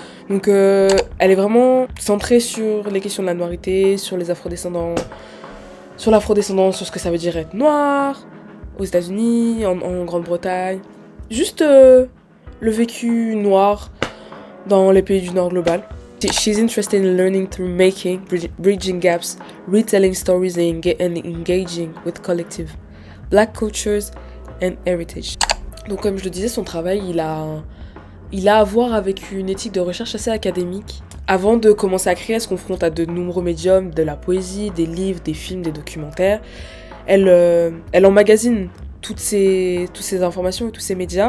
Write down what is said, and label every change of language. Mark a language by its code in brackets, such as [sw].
[fr] Donc elle est vraiment centrée sur les questions de la noirité, sur les afrodescendants, sur l'afrodescendance, sur ce que ça veut dire être noir aux États-Unis, en Grande-Bretagne. Juste le vécu noir dans les pays du Nord global. [en] She's interested in learning through making, bridging gaps, retelling stories and engaging with collective Black cultures and heritage. [fr] Donc comme je le disais, son travail, il a à voir avec une éthique de recherche assez académique. Avant de commencer à créer, elle se confronte à de nombreux médiums, de la poésie, des livres, des films, des documentaires. Elle emmagasine toutes ces informations et tous ces médias.